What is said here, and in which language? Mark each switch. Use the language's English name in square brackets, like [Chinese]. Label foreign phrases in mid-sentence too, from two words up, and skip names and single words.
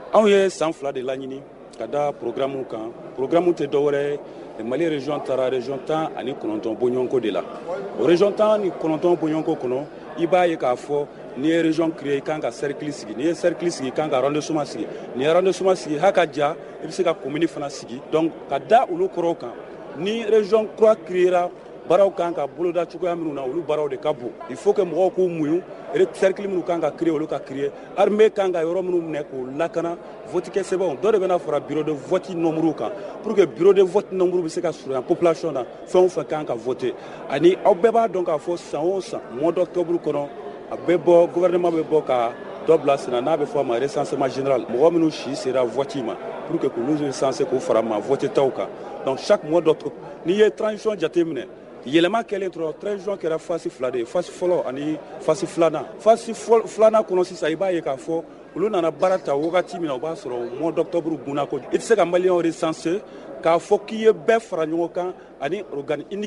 [Bambara] anw ye san 2 de laɲini ka da programme kan programme tɛ dɔwɛrɛ Mali région taara région 19 bɔɲɔgɔnko de la o région 19 bɔɲɔgɔnko kɔnɔ i b'a ye k'a fɔ n'i ye région créer i kan ka cercle sigi n'i ye cercle sigi i kan ka arrondissement sigi n'i ye arrondissement sigi h'a ka ja i bɛ se ka commune fana sigi donc ka da olu kɔrɔw kan ni région kura créera baaraw kan ka boloda cogoya minnu na olu baaraw de ka bon [French] il faut que [Bambara] mɔgɔw k'u muɲu cercle minnu kan ka créer olu ka créer armée kan ka yɔrɔ minnu minɛ k'o lakana vote kɛ sɛbɛnw dɔ de bɛna fara [French] bureau de vote [Bambara] nombre kan [French] pour que bureau de vote [Bambara] nombre bɛ se ka surunya population na fɛn o fɛn kan ka voter ani aw bɛɛ b'a dɔn k'a fɔ san o san [French] mois d'octobre [Bambara] kɔnɔ a bɛ bɔ gouvernement bɛ bɔ ka dɔ bila senna n'a bɛ fɔ a ma [French] recensement général [Bambara] mɔgɔ minnu si sera vote ma [French] pour que [Bambara] k'olu recenser k'o fara ma vote taw kan donc chaque [French] mois d'octobre [Bambara] n'i ye transition jateminɛ yɛlɛma kɛlen tora transition kɛra phase 2 de ye phase fɔlɔ ani phase filanan phase filanan kɔnɔ sisan i b'a ye k'a fɔ olu nana baara ta wagati min na o b'a sɔrɔ [French] mois d'octobre [Bambara] gunna ko i tɛ se ka maliyɛnw recenser k'a fɔ k'i ye bɛɛ fara ɲɔgɔn kan ani [French] organe unique